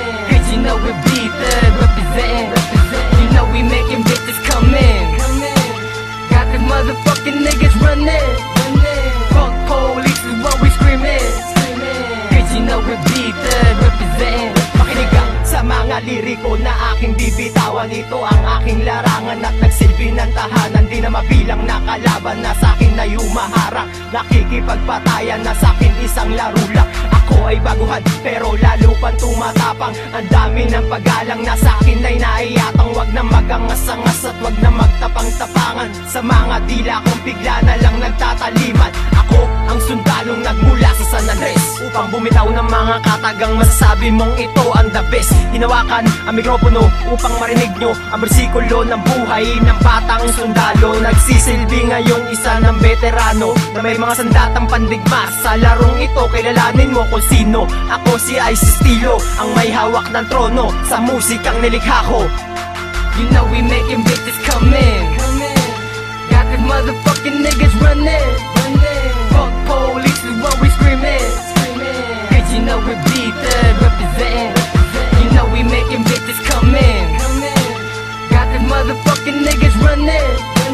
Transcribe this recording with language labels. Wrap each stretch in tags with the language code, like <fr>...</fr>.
<en>Cause you know we be thug representing. You know we making bitches come in. Got these motherfucking niggas running. Fuck police is what we screaming. Cause you know we be thug representing.</en> <tl>Makinig ka sa mga liriko na aking bibitawan. Ito ang aking larangan at nagsilbi ng tahanan. Di na mabilang na kalaban na sa'kin ay humaharang. Nakikipagpatayan na sa'kin isang laro lang. Ako ay baguhan pero lalo pang tumatapang. Ang dami ng paggalang na sa'kin ay naiyatang. Wag na magangas-angas at wag na magtapang-tapangan. Sa mga dila kong bigla na lang nagtataliman. Ako ang sundalong nagmula sa San Andres upang bumitaw ng mga katagang masasabi mong ito ang</tl> <en>the best.</en> <tl>Hinawakan ang mikropono upang marinig nyo ang bersikulo ng buhay ng batang sundalo. Nagsisilbi ngayong isa ng veterano na may mga sandatang pandigma. Sa larong ito kilalanin mo kung sino. Ako si Ice Estilo, ang may hawak ng trono sa musikang nilikha ko.</tl> <en>You know we making bitches come in. Got these motherfucking niggas running. Fuck police is what we screaming. Cause you know we be thug representing. You know we making bitches come in. Got these motherfucking niggas running.</en>